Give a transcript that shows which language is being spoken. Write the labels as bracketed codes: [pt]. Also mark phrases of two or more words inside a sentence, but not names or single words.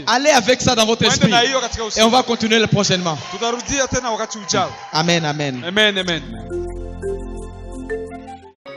[fr] Allez avec ça dans votre [sw] Mwende [fr] esprit. [sw] na hiyo katika [fr] Et [sw] usiku. [fr] on va continuer prochainement. [sw] Tutarudia tena wakati ujao. Amen, amen. Amen, amen.